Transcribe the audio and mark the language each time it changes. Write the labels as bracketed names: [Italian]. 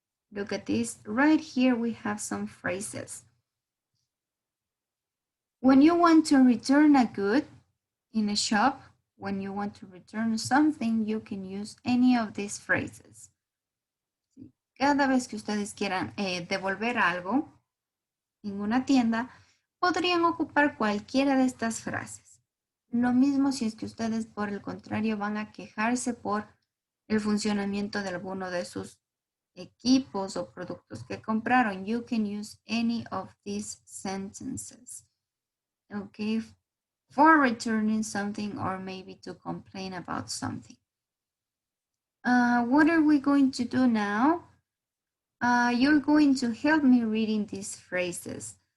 [English] Look at this. Right here we have some phrases. When you want to return a good in a shop, when you want to return something, you can use any of these phrases. [Spanish] Cada vez que ustedes quieran devolver algo en una tienda, podrían ocupar cualquiera de estas frases. Lo mismo si es que ustedes, por el contrario, van a quejarse por el funcionamiento de alguno de sus equipos o productos que compraron. [English] You can use any of these sentences. Okay, for returning something or maybe to complain about something. What are we going to do now? You're going to help me reading these phrases.